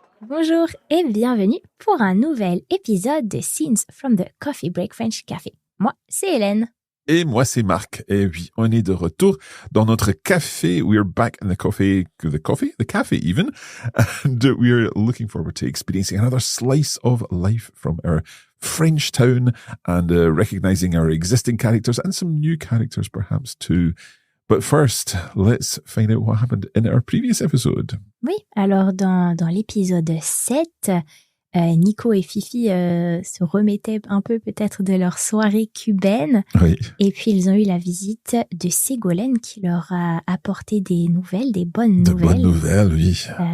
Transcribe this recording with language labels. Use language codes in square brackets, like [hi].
[fr] Bonjour et bienvenue pour un nouvel épisode de Scenes from the Coffee Break French Café. Moi, c'est Hélène. Et moi, c'est Marc. Et oui, on est de retour dans notre café. [en] We're back in the cafe even. And we're looking forward to experiencing another slice of life from our French town and recognizing our existing characters and some new characters perhaps too. But first, let's find out what happened in our previous episode. [fr] Oui, alors dans l'épisode 7, Nico et Fifi se remettaient un peu peut-être de leur soirée cubaine. Oui. Et puis ils ont eu la visite de Ségolène qui leur a apporté des nouvelles, des bonnes nouvelles. De bonnes nouvelles, oui.